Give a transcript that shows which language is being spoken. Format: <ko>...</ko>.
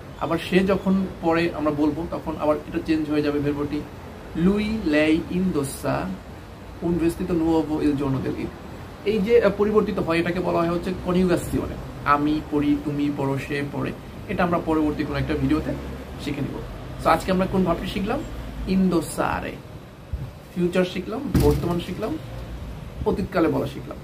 <bn>আবার সে যখন পরে আমরা বলবো তখন আবার এটা চেঞ্জ হয়ে যাবে ভের্বটি।</bn> <it>Lui, lei indossa un vestito nuovo il giorno del Eid.</it> <bn>এই যে পরিবর্তিত হয় এটাকে বলা হয় হচ্ছে কনজুগাসিওনে। আমি পড়ি, তুমি পড়ো, সে পড়ে। এটা আমরা পরবর্তী কোনো একটা ভিডিওতে শিখে নিব। সো আজকে আমরা কোন ভাবটি শিখলাম? ইন্দোসারে। ফিউচার শিখলাম, বর্তমান শিখলাম, অতীতকালে বলা শিখলাম।</bn>